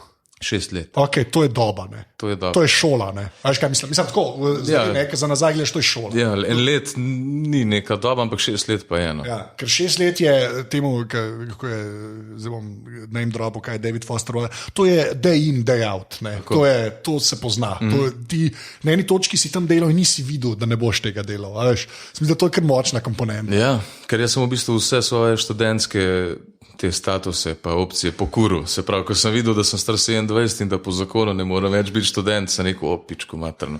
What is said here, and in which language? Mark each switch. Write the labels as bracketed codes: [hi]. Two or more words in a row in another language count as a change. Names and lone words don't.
[sl] 6 let. Ok, to je doba, ne? To je šola, ne? Veš kaj mislim? Mislim tako, za nazaj gledaš, to je šola. Ja, en let ni neka doba, ampak 6 let pa je eno. Ja, ker 6 let je temu, kako je, zdaj bom name dropu, kaj je David Foster, to je [en] day in, day out, [sl] ne? To se pozna. Ti na eni točki si tam delal in nisi videl, da ne boš tega delal, veš? Mislim, da to je kar močna komponenta. Ja, ker jaz sem v bistvu vse svoje študentske te statuse pa opcije pokuril. Se pravi, ko sem videl, da sem star 27 in da po zakonu ne morem več biti študent, sem rekel, [hr] pičku materno.